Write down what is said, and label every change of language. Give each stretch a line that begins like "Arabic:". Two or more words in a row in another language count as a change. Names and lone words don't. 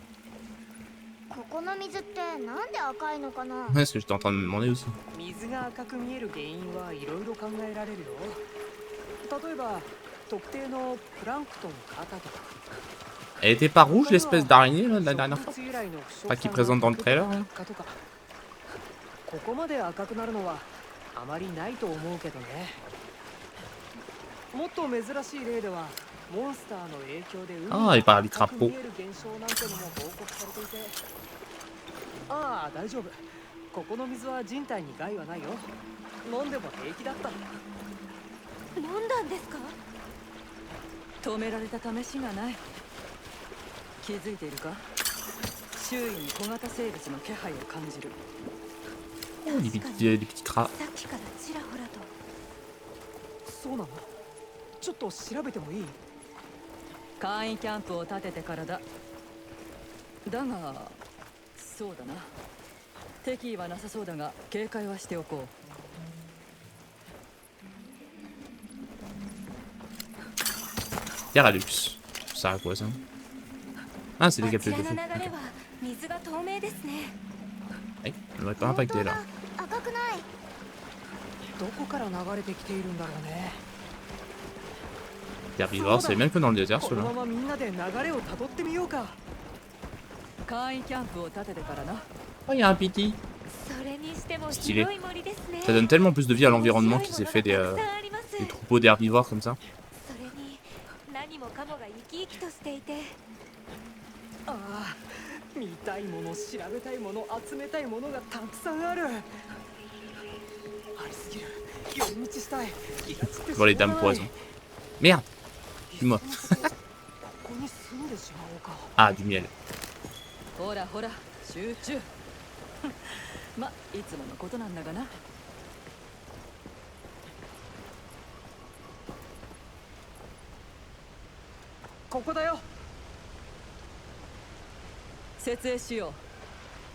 Japanese: ここの水ってなんで赤いのかな。
French: Ouais, ce que j'étais en train de me demander aussi.
Japanese: 水が赤く見える原因はいろいろ考えられるよ。例えば特定のプランクトンの型とか。
French: Elle était pas rouge l'espèce d'araignée là, de la dernière fois? Pas qui présente dans le trailer là?
Japanese: ここまで赤くなるのはあまりないと思うけどね。もっと珍しい例ではモンスターの影響で海
French: Ah, il parle du
Japanese: が赤く
French: crapaud.
Japanese: 見える現象なんてのも報告されていて。ああ、大丈夫。ここの水は人体に害はないよ。飲んでも平気だった。飲んだんですか。止められた試しがない。気づいているか。周囲に小型生物の気配を感じる。
French: Oh, des petits cras.
Japanese: さっきからちらほらと。そうなの？ちょっと調べてもいい？簡易キャンプを立ててからだ。だが、そうだな。敵意はなさそうだが警戒はしておこう。
French: Yaralux. Ça sert à quoi ça? Ah, c'est des
Japanese: あち
French: capsules
Japanese: ら
French: de
Japanese: の
French: feu.
Japanese: 流れは水が透明ですね。
French: Ouais, elle aurait pas impacté là.
Japanese: 赤くない。どこから流れてきているんだろうね。
French: Herbivore, c'est même que dans le désert
Japanese: この
French: ceux-là.
Japanese: ままみんなで流れをたどってみようか。簡易キャンプを立ててからな。
French: Oh, il y a un piti.
Japanese: それにしても
French: Stylé.
Japanese: 広い森ですね。
French: Ça donne tellement plus de vie à l'environnement qui s'est fait
Japanese: 面白いものがたくさんあります。
French: des troupeaux d'herbivores comme ça.
Japanese: それに何もかもが生き生きとしていて。ああ、見たいもの、調べたいもの、集めたいものがたくさんある。ありすぎる。寄り道したい。気がつく。
French: Bon, les dames poison. Merde! Dis-moi.
Japanese: ここに住んでしまおうか。
French: Ah, du miel.
Japanese: ほらほら、集中。ま、いつものことなんだがな。ここだよ。設営しよう。